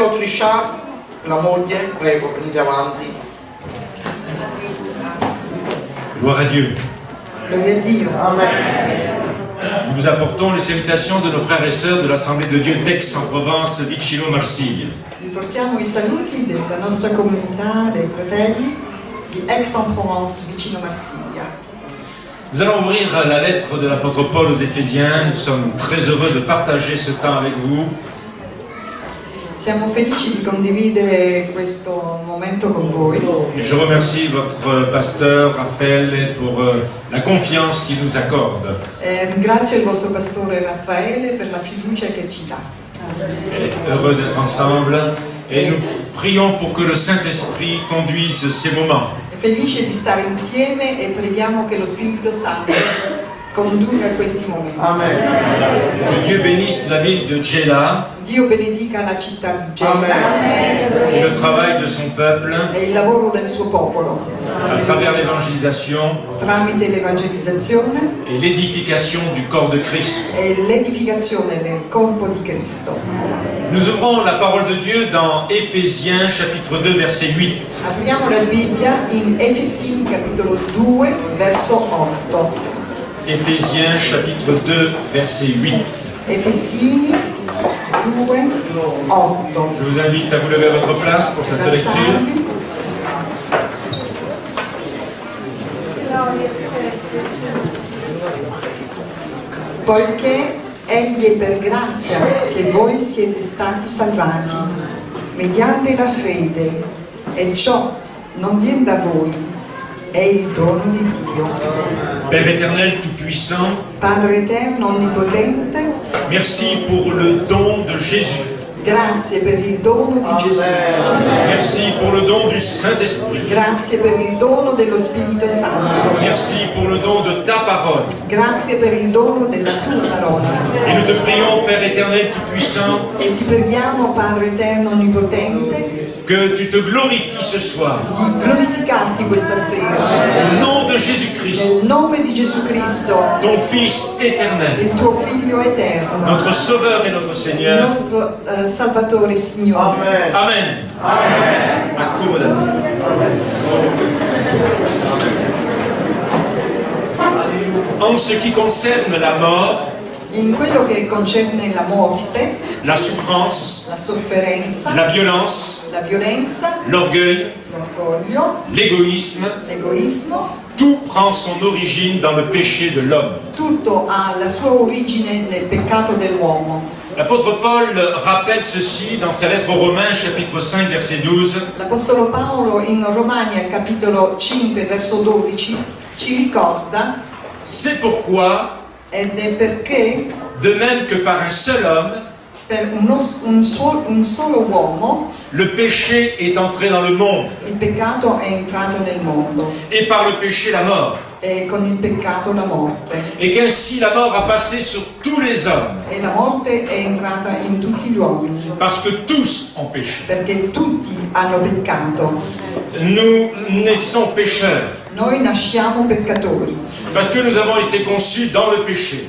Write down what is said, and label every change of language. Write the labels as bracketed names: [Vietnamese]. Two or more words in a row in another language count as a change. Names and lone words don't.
[Italian] Elisha, la moglie, prego, venite avanti. [French] Gloire à Dieu. [Italian] Gloria a Dio. [French] Nous vous apportons les salutations de nos frères et sœurs de l'Assemblée de Dieu d'Aix-en-Provence, [Italian] Vicino Marsiglia. Vi portiamo i saluti della nostra comunità, dei fratelli di Aix-en-Provence, vicino Marsiglia. [French] Nous allons ouvrir la lettre de l'apôtre Paul aux Éphésiens. Nous sommes très heureux de partager ce temps avec vous. [Italian] Siamo felici di condividere questo momento con voi. [French] Et je remercie votre pasteur Raphaël pour la confiance qu'il nous accorde. [Italian] Ringrazio il vostro pastore Raffaele per la fiducia che ci dà. [French] Heureux d'être ensemble et nous prions pour que le Saint-Esprit conduise ces moments. [Italian] È felice di stare insieme e preghiamo che lo Spirito Santo conduca questi momenti. Amen. [French] Que Dieu bénisse la ville de Djéla [Italian] Dio benedica la città di Gela [French] et le travail de son peuple [Italian] e il lavoro del suo popolo [French] à travers l'évangélisation [Italian] tramite l'evangelizzazione [French] et l'édification du corps de Christ. [Italian] e l'edificazione del corpo di Cristo. [French] Nous ouvrons la parole de Dieu dans Éphésiens chapitre 2 verset 8. [Italian] Apriamo la Bibbia in Efesini capitolo 2 verso 8. [French] Éphésiens chapitre 2 verset 8. [Italian] Efesini 2, 8. [French] Je vous invite à vous lever à votre place pour cette lecture. [Italian] Alzarvi. Poiché egli è per grazia che voi siete stati salvati, mediante la fede, e ciò non viene da voi, è il dono di Dio. [French] Père éternel tout-puissant, [Italian] Padre eterno, onnipotente, [French] merci pour le don de Jésus. [Italian] grazie per il dono di Gesù. [French] Merci pour le don du Saint-Esprit. [Italian] Grazie per il dono dello Spirito Santo. [French] Merci pour le don de ta parole. [Italian] Grazie per il dono della tua parola. [French] Et nous te prions, Père éternel tout-puissant, [Italian] E ti preghiamo, Padre eterno onnipotente, [French] que tu te glorifies ce soir. [Italian] di glorificarti questa sera. [French] Au nom de Jésus-Christ, [Italian] Nel nome di Gesù Cristo, [French] ton Fils éternel, [Italian] il tuo Figlio eterno, [French] notre Sauveur et notre [Italian] il [French] Seigneur. [Italian] nostro Salvatore e Signore. Amen. Amen. Accomodate. [French] En ce qui concerne la mort, [Italian] In quello che concerne la morte, [French] la souffrance, [Italian] la sofferenza, [French] la violence, [Italian] la violenza, [French] l'orgueil, [Italian] l'orgoglio, [French] l'égoïsme, [Italian] l'egoismo, [French] tout prend son origine dans le péché de l'homme. [Italian] tutto ha la sua origine nel peccato dell'uomo. [French] L'apôtre Paul rappelle ceci dans sa lettre aux Romains, chapitre 5, verset 12. [Italian] L'Apostolo Paolo in Romani al capitolo 5 verso 12 ci ricorda, [French] C'est pourquoi, [Italian] ed è perché [French] de même que par un seul homme, [Italian] per un solo uomo [French] le péché est entré dans le monde, [Italian] il peccato è entrato nel mondo [French] et par le péché la mort, [Italian] e con il peccato la morte, [French] et qu'ainsi la mort a passé sur tous les hommes, [Italian] e la morte è entrata in tutti gli uomini [French] parce que tous ont péché. [Italian] perché tutti hanno peccato. [French] Nous naissons pécheurs, [Italian] Noi nasciamo peccatori [French] parce que nous avons été conçus dans le péché.